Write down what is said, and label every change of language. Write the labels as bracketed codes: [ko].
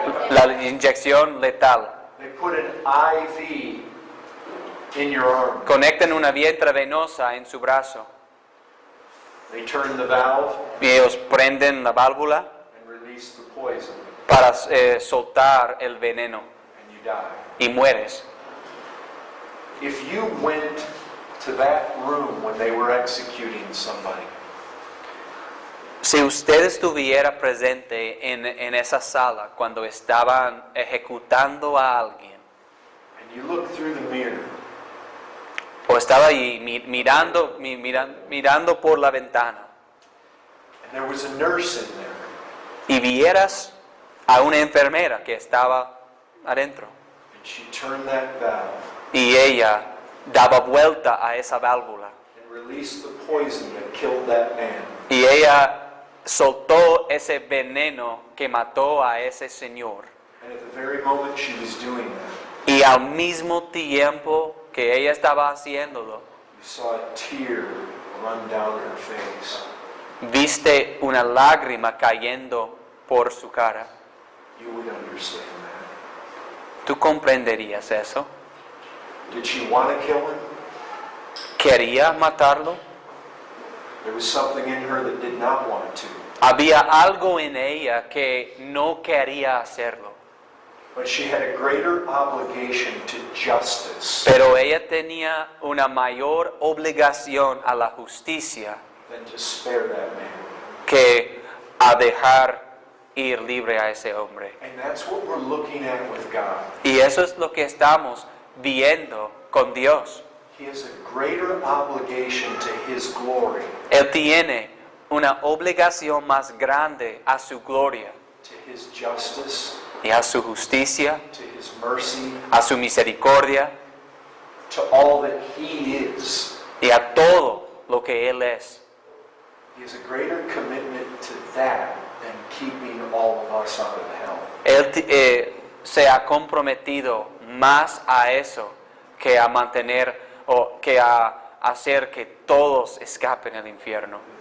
[es] La inyección letal. [en] They put an IV in your arm. [es] Conectan una vía intravenosa en su brazo [en] They turn the valve [es] y ellos prenden la válvula [en] and release the poison, [es] para soltar el veneno [en] and you die. [es] y mueres. [en] If you went to that room when they were executing somebody, [es] Si usted estuviera presente en esa sala cuando estaban ejecutando a alguien, [en] and you look through the mirror, [es] o estaba ahí mirando por la ventana, [en] and there was a nurse in there, [es] y vieras a una enfermera que estaba adentro, [en] and she turned that valve [es] y ella daba vuelta a esa válvula, [en] and released the poison that killed that man, [es] y ella soltó ese veneno que mató a ese señor, [en] and at the very moment she was doing that, [es] y al mismo tiempo que ella estaba haciéndolo, [en] you saw a tear run down her face. [es] viste una lágrima cayendo por su cara. [en] You would understand that. [es] ¿Tú comprenderías eso? [en] Did she want to kill him? [es] ¿Quería matarlo? [en] There was something in her that did not want to. [es] Había algo en ella que no quería hacerlo, [en] But she had a greater obligation to justice [es] pero ella tenía una mayor obligación a la justicia [en] than to spare that man. [es] que a dejar ir libre a ese hombre. [en] And that's what we're looking at with God. [es] Y eso es lo que estamos viendo con Dios. [en] He has a greater obligation to His glory, [es] Él tiene una obligación más grande a su gloria [en] to His justice, [es] y a su justicia, [en] to His mercy, [es] a su misericordia [en] to all that He is. [es] y a todo lo que Él es. [en] He has a greater commitment to that than keeping all of us out of hell. [es] Él se ha comprometido más a eso que a mantener o que a hacer que todos escapen al infierno.